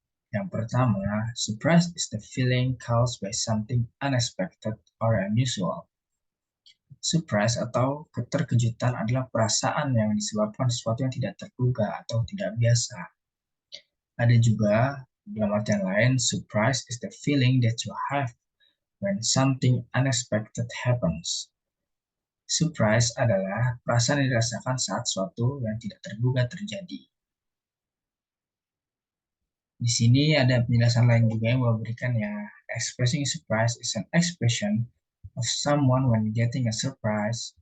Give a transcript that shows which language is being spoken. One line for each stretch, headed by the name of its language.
Indonesian: Yang pertama,
English: surprise is the feeling caused by something unexpected or unusual.
Indonesian: Surprise atau keterkejutan adalah perasaan yang disebabkan sesuatu yang tidak terduga atau tidak biasa. Ada juga dalam artian lain,
English: surprise is the feeling that you have when something unexpected happens.
Indonesian: Surprise adalah perasaan yang dirasakan saat sesuatu yang tidak terduga terjadi. Di sini ada penjelasan lain juga yang mau berikan ya.
English: Expressing surprise is an expression of someone when getting a surprise.